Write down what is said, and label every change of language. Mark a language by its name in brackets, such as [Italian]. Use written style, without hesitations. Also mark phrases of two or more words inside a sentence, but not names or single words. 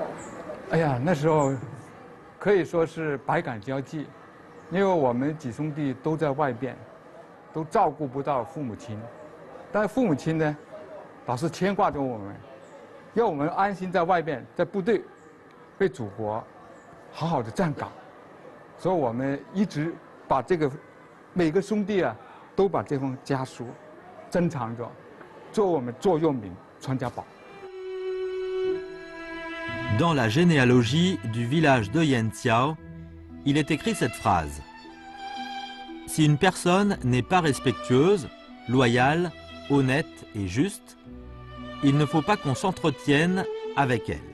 [Chinese] 哎呀，那时候可以说是百感交集，因为我们几兄弟都在外边，都照顾不到父母亲，但是父母亲呢，老是牵挂着我们，要我们安心在外边，在部队。为祖国好好的站岗，所以我们一直把这个每个兄弟啊，都把这封家书珍藏着，做我们座右铭、传家宝。 [French] Dans la généalogie du village de Yantiao, il est écrit cette phrase. Si une personne n'est pas respectueuse, loyale, honnête et juste, il ne faut pas qu'on s'entretienne avec elle.